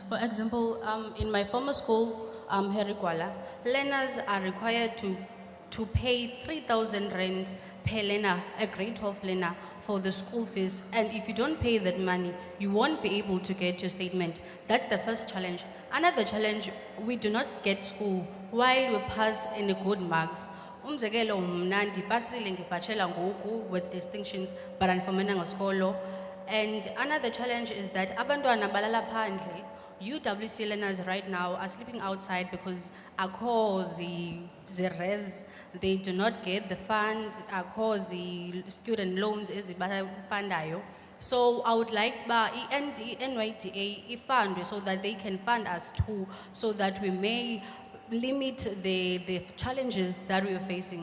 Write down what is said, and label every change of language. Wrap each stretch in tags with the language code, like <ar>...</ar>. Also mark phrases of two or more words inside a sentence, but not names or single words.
<en>For example, in my former school, Herikwala, learners are required to pay 3,000 rand per learner, a grade 12 learner, for the school fees. And if you don't pay that money, you won't be able to get your statement. That's the first challenge. Another challenge, we do not get school while we pass in the good marks.</en> <xh>Umzekelo mna ndipasile ngibachelor ngoku</xh> <en>with distinctions</en> <xh>but andifumenanga skolo.</xh> <en>And another challenge is that</en> <xh>abantwana balala phandle,</xh> <en>UWC learners right now are sleeping outside because res, they do not get the fund, the student loans ezibafandayo. So I would like NYDA fund so that they can fund us too, so that we may limit the challenges that we are facing.</en>